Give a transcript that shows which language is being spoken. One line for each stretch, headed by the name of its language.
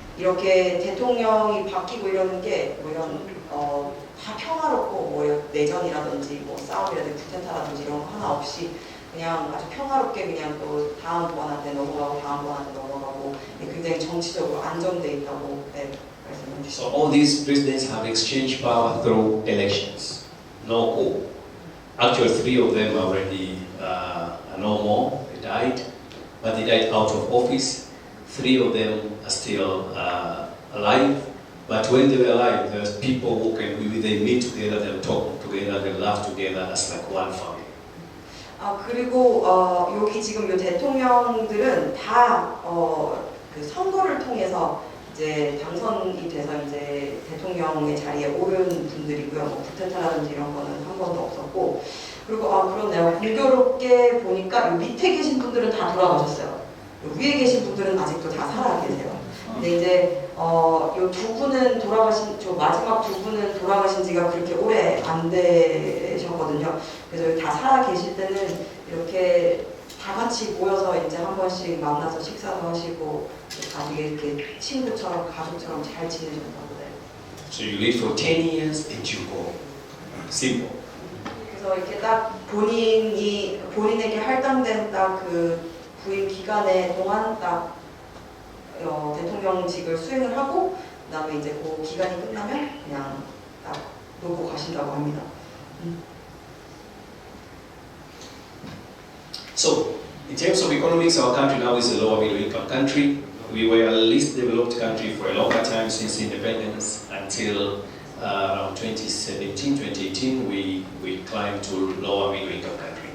Korean: 이렇게 대통령이 바뀌고 이러는 게 뭐 이런 다 평화롭고 뭐 내전이라든지 뭐 싸움이라든지 쿠데타라든지 이런 거 하나 없이 그냥 아주 평화롭게 그냥 또 다음 번한테 넘어가고 다음 번한테 넘어가고 굉장히 정치적으로 안정돼 있다고 말씀해 주시죠.
English: So all these presidents have exchanged power through elections. No coup. Actually, 3 of them already are no more. They died, but they died out of office. 3 of them are still alive, but when they were alive, there's people who can, they meet together, they talk together, they laugh together as like one family.
Korean: 그리고 여기 지금 요 대통령들은 다 그 선거를 통해서 이제 당선이 돼서 이제 대통령의 자리에 오른 분들이고요. 뭐 쿠데타라든지 이런 거는 한 번도 없었고, 그리고 그렇네요. 공교롭게 보니까 요 밑에 계신 분들은 다 돌아가셨어요. 위에 계신 분들은 아직도 다 살아 계세요. 근데 이제 요 두 분은 돌아가신, 저 마지막 두 분은 돌아가신 지가 그렇게 오래 안 되셨거든요. 그래서 다 살아 계실 때는 이렇게 다 같이 모여서 이제 한 번씩 만나서 식사도 하시고 다 이렇게 친구처럼 가족처럼 잘 지내셨다고 해요.
English: So you live for 10 years and you go. Simple.
Korean: 그래서 이렇게 딱 본인에게 할당된 딱 그 부임 기간에 동안 딱 대통령직을 수행을 하고 그다음에 이제 그 기간이 끝나면 그냥 딱 놓고 가신다고 합니다.
English: So, in terms of economics, our country now is a lower middle income country. We were a least developed country for a longer time since independence until around 2017, 2018, we climbed to lower middle income country.